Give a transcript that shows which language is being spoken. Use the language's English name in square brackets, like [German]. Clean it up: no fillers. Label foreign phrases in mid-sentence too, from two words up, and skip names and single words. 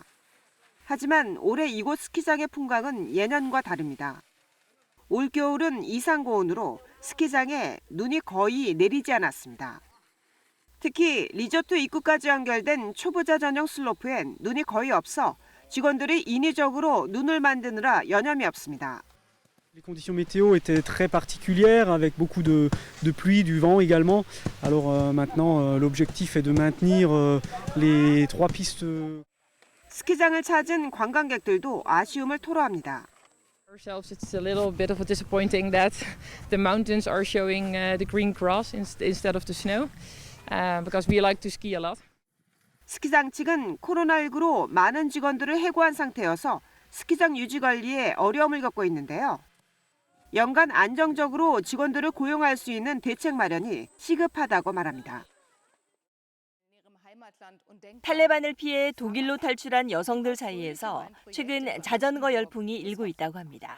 [Korean] 하지만 올해 이곳 스키장의 풍광은 예년과 다릅니다. 올겨울은 이상고온으로 스키장에 눈이 거의 내리지 않았습니다. 특히 리조트 입구까지 연결된 초보자 전용 슬로프엔 눈이 거의 없어 직원들이 인위적으로 눈을 만드느라 여념이 없습니다. [French] Les conditions météo étaient très particulières avec beaucoup de pluie, du vent également. Alors maintenant l'objectif est de maintenir les 3 pistes. [Korean] 스키장을 찾은 관광객들도 아쉬움을 토로합니다. [English] Ourselves, it's a little bit of a disappointing that the mountains are showing the green grass instead of the snow, because we like to ski a lot. [Korean] 스키장 측은 코로나19로 많은 직원들을 해고한 상태여서 스키장 유지 관리에 어려움을 겪고 있는데요. 연간 안정적으로 직원들을 고용할 수 있는 대책 마련이 시급하다고 말합니다. 탈레반을 피해 독일로 탈출한 여성들 사이에서 최근 자전거 열풍이 일고 있다고 합니다.